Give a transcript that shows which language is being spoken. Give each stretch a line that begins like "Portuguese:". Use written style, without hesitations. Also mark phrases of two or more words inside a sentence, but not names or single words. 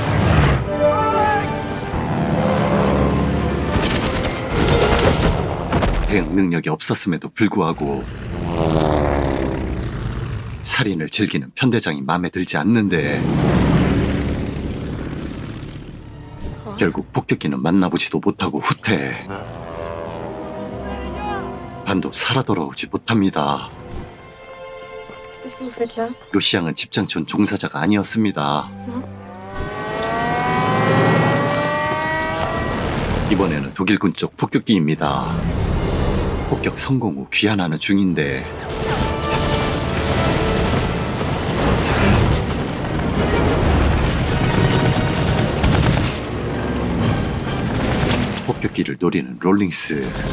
Korean: 대응 능력이 없었음에도 불구하고 살인을 즐기는 편대장이 마음에 들지 않는데 결국 폭격기는 만나보지도 못하고 후퇴. 반도 살아 돌아오지 못합니다.
French: Qu'est-ce que vous faites là?
Korean: 루시앙은 집장촌 종사자가 아니었습니다. 이번에는 독일군 쪽 폭격기입니다. 폭격 성공 후 귀환하는 중인데 폭격기를 노리는 롤링스.